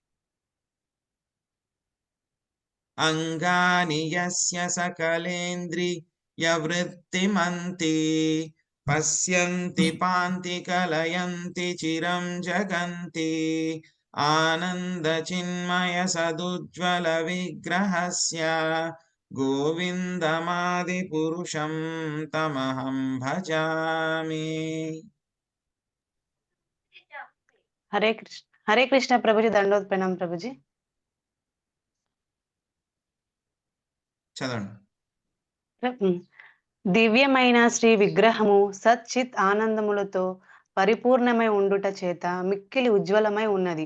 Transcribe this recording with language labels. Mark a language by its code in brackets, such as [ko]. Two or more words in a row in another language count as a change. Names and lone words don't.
[sa] అంగాని యస్య సకలేంద్రియ వృత్తిమంతి పశ్యంతి పాంతి కలయంతి చిరం జగంతి ఆనంద చిన్మయ సదుజ్వల విగ్రహస్య గోవిందమాది పురుషం తమహం భజామి. [te] హరే కృష్ణ ప్రభుజీ. దండోత్ ప్రణాం ప్రభుజీ. చదవండి. దివ్యమైన శ్రీ విగ్రహము సచ్చిత్ ఆనందములతో పరిపూర్ణమై ఉండుట చేత మిక్కిలి ఉజ్వలమై ఉన్నది.